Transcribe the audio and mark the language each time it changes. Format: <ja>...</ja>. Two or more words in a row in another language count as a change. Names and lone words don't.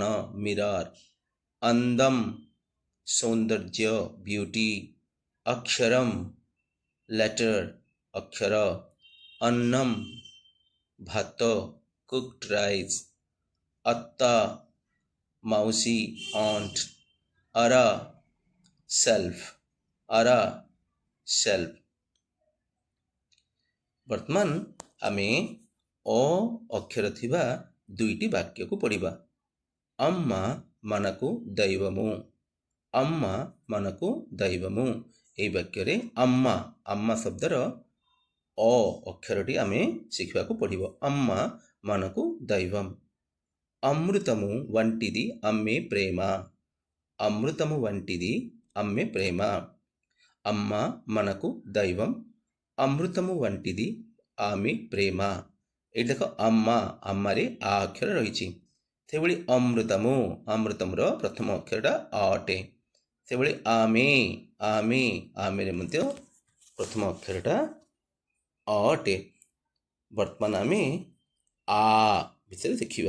<or>ମିରର, అందం ସୌନ୍ଦର୍ଯ୍ୟ ବ୍ୟୁଟି, ଅକ୍ଷରମ୍ ଲେଟର ଅକ୍ଷର, ଅନ୍ନମ୍ ଭାତ</or> <en>cooked rice,</en> <or>ଅତ୍ତା ମାଉସୀ ଅଣ୍ଟ, ଅର ସେଲ୍ଫ ଅର ସେଲ୍ଫ। ବର୍ତ୍ତମାନ ଆମେ ଅ ଅକ୍ଷର ଥିବା 2ଟି ବାକ୍ୟକୁ ପଢ଼ିବା।</or> <te>అమ్మ మనకు దైవము, అమ్మ మనకు దైవము।</te> <or>ଏହି ବାକ୍ୟରେ అమ్మ అమ్మ ଶବ୍ଦର ଅ ଅକ୍ଷରଟି ଆମେ ଶିଖିବାକୁ ପଡ଼ିବ।</or> <te>అమ్మ మనకు దైవం। అమృతము వంటిది అమ్మే ప్రేమ, అమృతము వంటిది అమ్మే ప్రేమ। అమ్మ మనకు దైవం, అమృతము వంటిది ఆమె ప్రేమ।</te> <or>ଏଇଠି ଦେଖ అమ్మ, అమ్మରେ ଆ ଅକ୍ଷର ରହିଛି। ସେଭଳି ଅମୃତମୁ, ଅମୃତମର ପ୍ରଥମ ଅକ୍ଷରଟା ଅ ଅଟେ। ସେଭଳି ଆମେ ଆମେ ଆମେରେ ମଧ୍ୟ ପ୍ରଥମ ଅକ୍ଷରଟା ଅ ଅଟେ। ବର୍ତ୍ତମାନ ଆମେ ଆ ବିଷୟରେ ଦେଖିବା।</or>